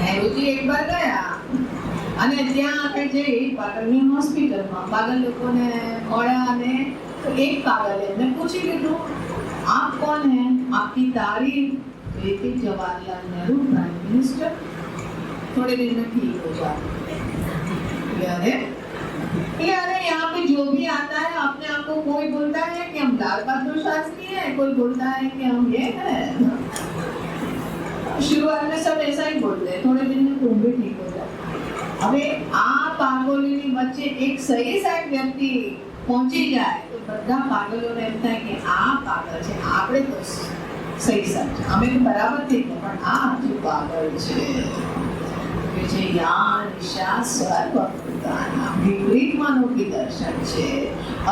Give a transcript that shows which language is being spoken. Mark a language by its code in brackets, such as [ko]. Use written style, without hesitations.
[gu] નહેરુજી એકવાર ગયા અને ત્યાં આગળ જઈ પાગલની હોસ્પિટલમાં પાગલ લોકોને મળ્યા, અને એક પાગલે એમને પૂછી લીધું [hi] આપ કોણ હૈ, આપકી તારીફ, तो एक जवाहरलाल नेहरू प्राइम मिनिस्टर, थोड़े दिन में ठीक हो जाते। अरे यहाँ पे जो भी आता है अपने आप को आपको कोई बोलता है कि हम लाल बहादुर शास्त्री हैं, कोई बोलता है कि हम ये हैं। शुरुआत में सब ऐसा ही बोलते हैं, थोड़े दिन में तुम भी ठीक हो जाओ। [gu] હવે આ પાગલોની વચ્ચે એક સહી સાહેબ વ્યક્તિ પહોંચી જાય તો બધા પાગલોને એમ થાય કે આ પાગલ છે, આપણે તો સહી સાહેબ છે, અમે તો બરાબર થઈ ગયા, પણ આ હજુ પાગલ છે કે જે યા નિશા સર્વભૂતાના વિપરીતમાંનું દર્શન છે।